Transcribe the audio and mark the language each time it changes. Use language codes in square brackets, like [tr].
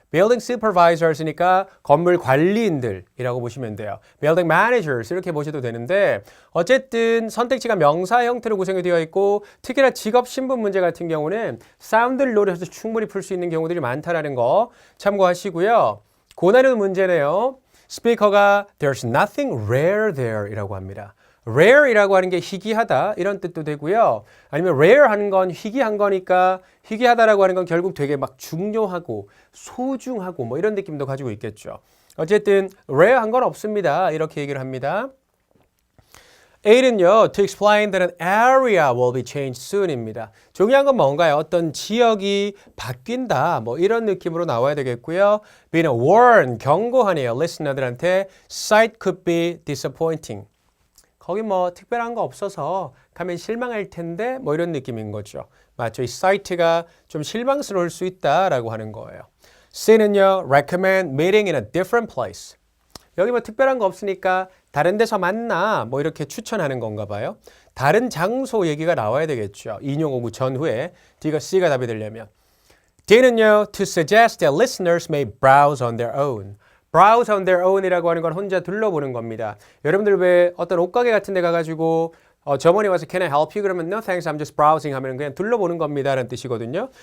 [ko] building supervisors니까 건물 관리인들이라고 보시면 돼요. building managers 이렇게 보셔도 되는데 어쨌든 선택지가 명사 형태로 구성이 되어 있고 특히나 직업 신분 문제 같은 경우는 사운드를 노려서 충분히 풀 수 있는 경우들이 많다라는 거 참고하시고요. 고난이도 문제네요. 스피커가 [en] There's nothing rare there [ko] 이라고 합니다. rare이라고 하는 게 희귀하다 이런 뜻도 되고요. 아니면 rare 하는 건 희귀한 거니까 희귀하다라고 하는 건 결국 되게 막 중요하고 소중하고 뭐 이런 느낌도 가지고 있겠죠. 어쨌든 rare한 건 없습니다. 이렇게 얘기를 합니다. [en] 8은요, to explain that an area will be changed soon입니다. [ko] 중요한 건 뭔가요? 어떤 지역이 바뀐다, 뭐 이런 느낌으로 나와야 되겠고요. B는 warn, 경고하네요. [en] listener들한테 sight could be disappointing. [ko] 거기 뭐 특별한 거 없어서 가면 실망할 텐데 뭐 이런 느낌인 거죠. 맞죠? 이 sight가 좀 실망스러울 수 있다라고 하는 거예요. [en] C는요, recommend meeting in a different place. [ko] 여기 뭐 특별한 거 없으니까 다른 데서 만나 뭐 이렇게 추천하는 건가 봐요. 다른 장소 얘기가 나와야 되겠죠. 인용 오구 전후에 D가 C가 답이 되려면. [en] D는요, to suggest that listeners may browse on their own. [ko] browse on their own이라고 하는 건 혼자 둘러보는 겁니다. 여러분들 왜 어떤 옷가게 같은 데 가가지고 점원이 와서 [en] Can I help you? [ko] 그러면 [en] No thanks, I'm just browsing [ko] 하면 그냥 둘러보는 겁니다 라는 뜻이거든요.